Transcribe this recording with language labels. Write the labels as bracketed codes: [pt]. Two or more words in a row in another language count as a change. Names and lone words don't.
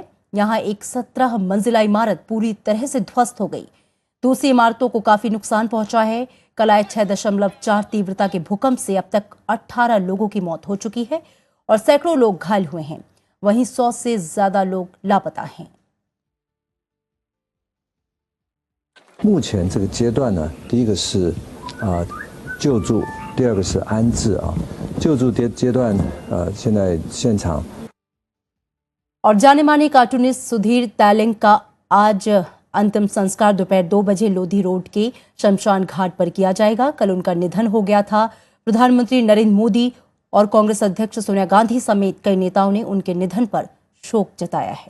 [hi] यहां एक 17 मंजिला इमारत पूरी तरह से ध्वस्त हो गई। दूसरी इमारतों को काफी नुकसान पहुंचा है। कल आए 6.4 तीव्रता के भूकंप से अब तक 18 लोगों की मौत हो चुकी है और सैकड़ों लोग घायल हुए हैं। वहीं 100 से ज्यादा लोग लापता हैं। [zh] 目前这个阶段呢，第一个是救助，第二个是安置啊。救助阶段现在现场。 [hi] और जाने माने कार्टूनिस्ट सुधीर तैलंग का आज अंतिम संस्कार दोपहर 2 बजे लोधी रोड के शमशान घाट पर किया जाएगा। कल उनका निधन हो गया था। प्रधानमंत्री नरेंद्र मोदी और कांग्रेस अध्यक्ष सोनिया गांधी समेत कई नेताओं ने उनके निधन पर शोक जताया है।